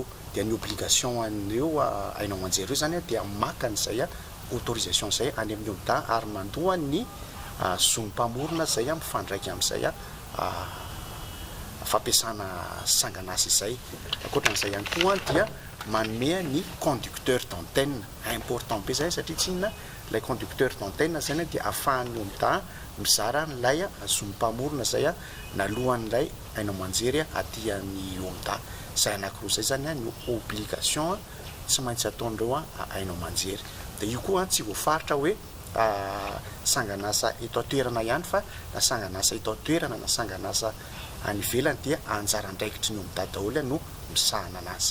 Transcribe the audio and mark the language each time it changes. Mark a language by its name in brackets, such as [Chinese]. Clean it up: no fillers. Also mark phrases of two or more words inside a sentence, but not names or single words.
[Malagasy] Dia ny obligation an'ireo aina manjery ireo zany dia maka n'izay autorisation zay any amin'ny omta ary mandoa ny zonim-pamorona zay mifandraiky amin'izay fampiasana sanganasa izay. Ankoatran'izay ihany koa dia manome ny [French] conducteur d'antenne [Malagasy] important be zay satria tsy inona ilay [French] conducteur d'antenne [Malagasy] zany dia ahafahan'ny omta mizara n'ilay zonim-pamorona zay nalohan'ilay aina manjery aty amin'ny omta. Zay anankiroa zay zany ny obligation tsy maintsy ataon'ireo aina manjery. Dia io koa tsy voafaritra hoe sanganasa eto an-toerana ihany fa na sanganasa eto an-toerana na sanganasa any ivelany dia anjara andraikitry ny omta daholo no misahana anazy.